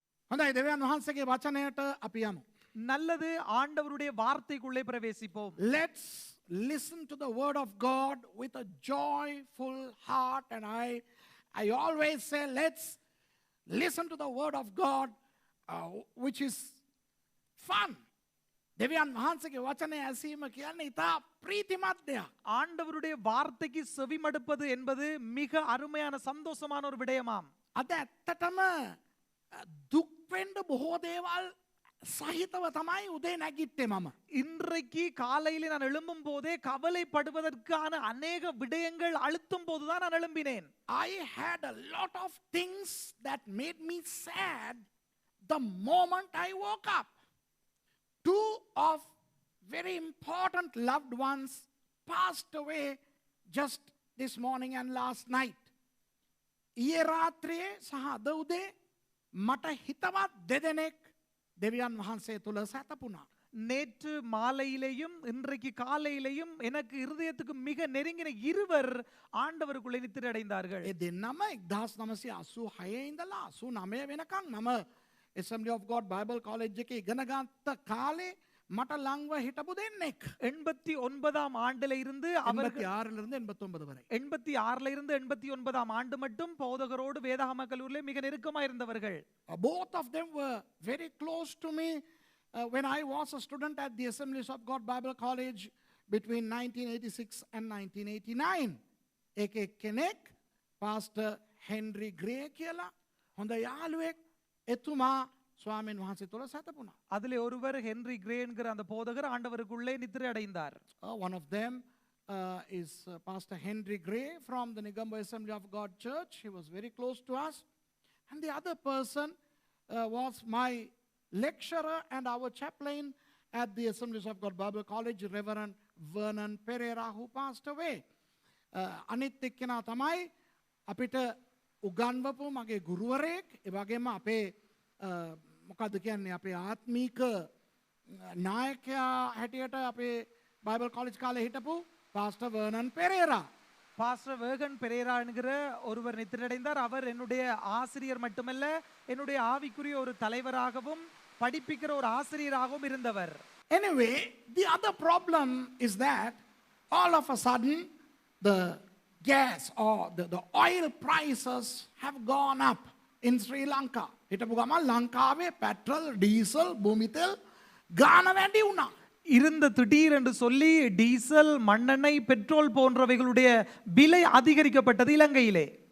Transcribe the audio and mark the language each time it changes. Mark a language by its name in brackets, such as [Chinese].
[Sinhala] හොඳයි දෙවියන් වහන්සේගේ වචනයට අපි යමු. [Tamil] நல்லது, ஆண்டவருடைய வார்த்தைக்குள்ளே பிரவேசிப்போம். [English] Let's listen to the word of God with a joyful heart, and I always say let's listen to the word of God which is fun. [Sinhala] දෙවියන් වහන්සේගේ වචනය ඇසීම කියන්නේ ඉතා ප්‍රීතිමත් දෙයක්. [Tamil] ஆண்டவருடைய வார்த்தைக்கு செவிமடுப்பது என்பது மிக அருமையான சந்தோஷமான ஒரு விடயமாம். [Sinhala] අද ඇත්තටම දුක් වෙන්න බොහෝ දේවල් සහිතව තමයි උදේ නැගිට්ටේ මම. [Tamil] இன்றைக்கு காலையில் நான் எழும்பும் போதே கவலைப்படுவதற்கான அநேக விடயங்கள் அழுத்தும் போதுதான் நான் எழும்பினேன். [English] I had a lot of things that made me sad the moment I woke up. Two of very important loved ones passed away just this morning and last night. [Sinhala] ඊයේ රාත්‍රියේ සහ අද උදේ මට හිතවත් දෙදෙනෙක් දෙවියන් වහන්සේ තුල සැතපුණා. [Tamil] நேற்று மாலையிலேயும் இன்றைக்கு காலையிலேயும் எனக்கு இருதயத்துக்கு மிக நெருங்கின இருவர் ஆண்டவருக்குள்ளே நித்திரை அடைந்தார்கள். [Sinhala] ඒ දෙන්නම 1986 ඉඳලා 89 වෙනකන් මම Assembly of God Bible College එකේ ඉගෙන ගත්ත කාලේ මට ළඟව හිටපු දෙන්නෙක්. [Tamil] 89ஆம் ஆண்டுல இருந்து 86 ல இருந்து 89 வரை. 86ல இருந்து 89ஆம் ஆண்டு மட்டும் போதகரோடு வேதாகம கல்லூரியிலே மிக நெருக்கமாக இருந்தவர்கள். [English] Both of them were very close to me when I was a student at the Assemblies of God Bible College between 1986 and 1989. [Sinhala] එක එක්කෙනෙක් Pastor Henry Gray කියලා හොඳ යාළුවෙක් එතුමා ස්වාමීන් වහන්සේ තුල සැතපුණා. [Tamil] அதிலே ஒருவர் ஹென்றி கிரே என்கிற அந்த போதகர் ஆண்டவருக்குள்ளே நித்திரை அடைந்தார். [English] One of them is Pastor Henry Gray from the Negombo Assembly of God Church. He was very close to us. And the other person was my lecturer and our chaplain at the Assemblies of God Bible College, Reverend Vernon Pereira, who passed away. [Sinhala] අනිත් එක්කෙනා තමයි අපිට උගන්වපු මගේ ගුරුවරයෙක්, ඒ වගේම අපේ මොකද්ද කියන්නේ අපේ ආත්මීක නායකයා හැටියට අපේ බයිබල් කාලජ් කාලේ හිටපු පාස්ටර් වර්නන් පෙරේරා. [Tamil] பாஸ்டர் வேகன் பெரேரா என்கிற ஒருவர் நித்திரடைந்தார். அவர் என்னுடைய ஆசிரியர் மட்டுமல்ல, என்னுடைய ஆவிக்குரிய ஒரு தலைவராகவும் படிப்பிக்கிற ஒரு ஆசிரியராகவும் இருந்தவர். [English] Anyway, the other problem is that all of a sudden the gas or the oil prices have gone up in Sri Lanka. [Sinhala] හිටපු ගමන් ලංකාවේ පෙට්‍රල්, ඩීසල්, භූමිතෙල් ගාන වැඩි වුණා. [Tamil] இருந்த திடீர் என்று சொல்லி டீசல், மண்ணெண்ணெய், பெட்ரோல் போன்றவைகளுடைய விலை அதிகரிக்கப்பட்டது இலங்கையிலே.